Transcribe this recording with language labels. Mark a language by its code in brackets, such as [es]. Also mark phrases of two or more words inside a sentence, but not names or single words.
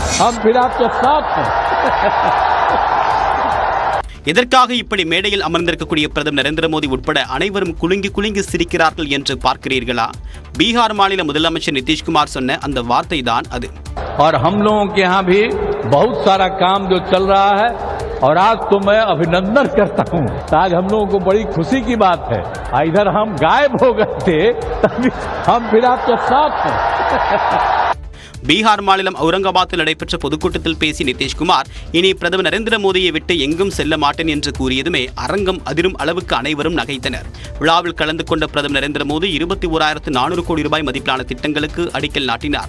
[hi] हम फिर आपके साथ हैं. [ta] எதற்காக இப்படி மேடையில் அமர்ந்திருக்கக்கூடிய பிரதமர் நரேந்திர மோடி உட்பட அனைவரும் குலுங்கி குலுங்கி சிரிக்கிறார்கள் என்று பார்க்கிறீர்களா? பீகார் மாநில முதலமைச்சர் நிதிஷ்குமார் சொன்ன அந்த வார்த்தை தான் அது. [hi] और हम लोगों के यहाँ भी बहुत सारा काम जो चल रहा है और आज तो मैं अभिनंदन करता हूँ. आज हम लोगों को बड़ी खुशी की बात है. इधर हम गायब हो गए थे, तभी हम फिर आपके साथ हैं. [ta] பீகார் மாநிலம் அவுரங்காபாத்தில் நடைபெற்ற பொதுக்கூட்டத்தில் பேசிய நிதிஷ்குமார் இனி பிரதமர் நரேந்திர மோடியை விட்டு எங்கும் செல்ல மாட்டேன் என்று கூறியதுமே அரங்கம் அதிரும் அளவுக்கு அனைவரும் நகைத்தனர். விழாவில் கலந்து கொண்ட பிரதமர் நரேந்திர மோடி 21,400 கோடி ரூபாய் மதிப்பிலான திட்டங்களுக்கு அடிக்கல் நாட்டினார்.